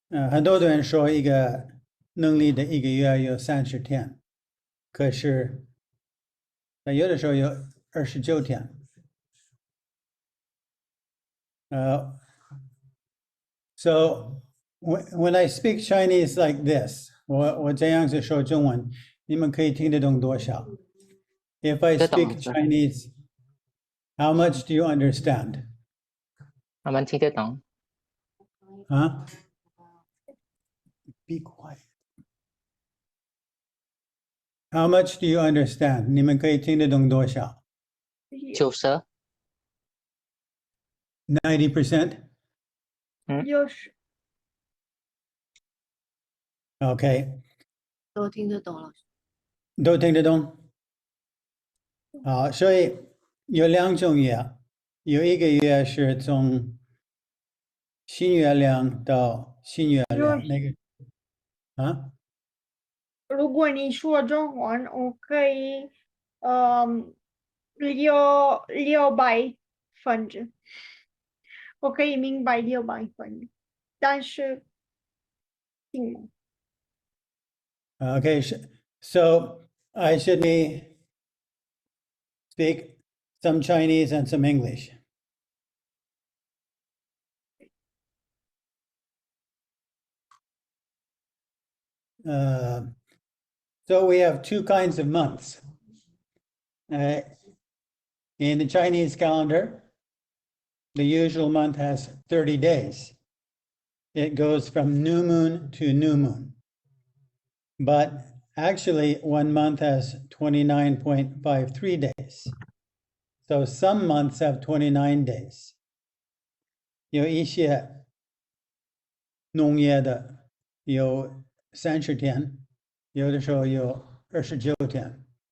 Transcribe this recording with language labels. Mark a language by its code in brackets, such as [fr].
[zh] 很多的人说一个农历的一个月有30天，可是有的时候有29天。 [en] So when I speak Chinese like this, [zh] 我这样子说中文，你们可以听得懂多少？ [en] If I speak Chinese, how much do you understand? [zh] 我们听得懂。 [en] Be quiet. How much do you understand? [zh] 你们可以听得懂多少 90%。 90%? [en] ？OK， [zh] 都听得懂了。都听得懂。好，所以有2种月，有一个月是从新月亮到新月亮，那个如果你说中文，我可以600分之，我可以明白600分，但是听吗？ [en] Okay, so I should speak some Chinese and some English. So we have 2 kinds of months. In the Chinese calendar, the usual month has 30 days. It goes from new moon to new moon. But Actually, 1 month has 29.53 days. So some months have 29 days. [zh] 有一些农业的有30天，有的时候有29天。